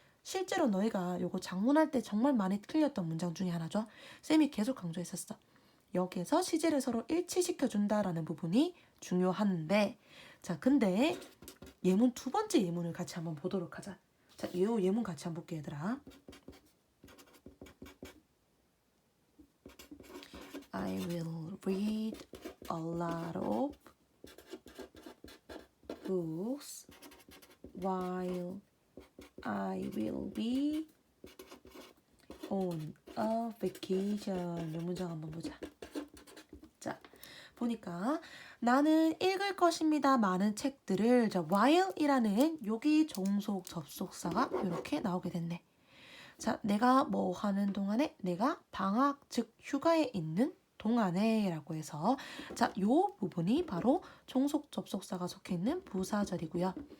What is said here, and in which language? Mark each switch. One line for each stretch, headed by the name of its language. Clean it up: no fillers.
Korean: 실제로 너희가 요거 작문할 때 정말 많이 틀렸던 문장 중에 하나죠. 쌤이 계속 강조했었어. 여기에서 시제를 서로 일치시켜준다라는 부분이 중요한데, 자, 근데 예문 두 번째 예문을 같이 한번 보도록 하자. 자, 이 예문 같이 한번 볼게 얘들아.
English: I will read a lot of books while I will be on a vacation.
Korean: 이 문장 한번 보자. 자, 보니까 나는 읽을 것입니다. 많은 책들을. 자, while이라는 여기 종속 접속사가 이렇게 나오게 됐네. 자, 내가 뭐 하는 동안에, 내가 방학, 즉 휴가에 있는 동안에 라고 해서 자, 요 부분이 바로 종속 접속사가 속해 있는 부사절이고요.